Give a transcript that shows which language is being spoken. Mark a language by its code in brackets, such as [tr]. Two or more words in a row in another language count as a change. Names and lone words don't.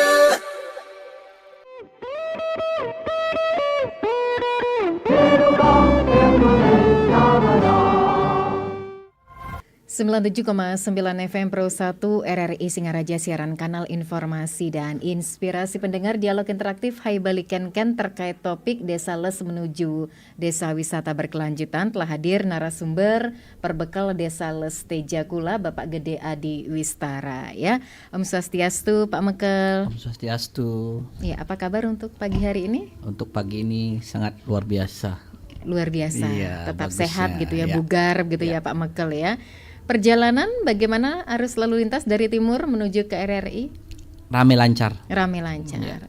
[id] 97,9 FM Pro 1 RRI Singaraja, siaran kanal informasi dan inspirasi pendengar. Dialog interaktif Hai Balikan Ken terkait topik Desa Les menuju Desa Wisata Berkelanjutan. Telah hadir narasumber perbekal Desa Les Tejakula, Bapak Gede Adi Wistara, ya. [ban] Om Swastiastu [id] Pak Mekel. [ban] Om Swastiastu. [id] Ya, apa kabar untuk pagi hari ini? Untuk pagi ini sangat luar biasa. Luar biasa, Iya, tetap bagusnya, sehat gitu ya, ya. bugar gitu ya Pak Mekel ya. Perjalanan bagaimana arus lalu lintas dari timur menuju ke RRI? Rame lancar. Rame lancar. Ya.